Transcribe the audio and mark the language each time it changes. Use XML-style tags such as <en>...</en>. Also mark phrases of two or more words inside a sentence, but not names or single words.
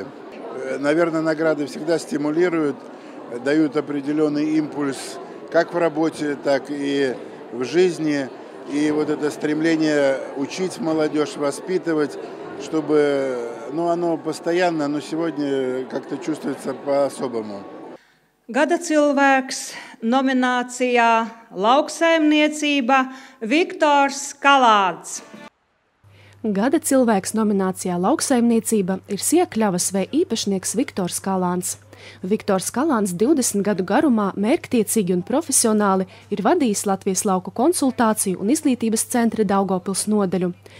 <ru>Наверное, награды всегда стимулируют, дают определенный импульс как в работе, так и в жизни. И вот это стремление учить молодежь, воспитывать, чтобы, оно постоянно, но сегодня как-то чувствуется по-особому.</ru> <lv>Gada cilvēks nominācijā Lauksaimniecība Viktors Kalāns. Gada cilvēks nominācijā Lauksaimniecība ir Siekļavas V īpašnieks Viktors Kalāns. Viktors Kalāns 20 gadu garumā mērķtiecīgi un profesionāli ir vadījis Latvijas lauku konsultāciju un izglītības centra Daugavpils nodaļu.</lv>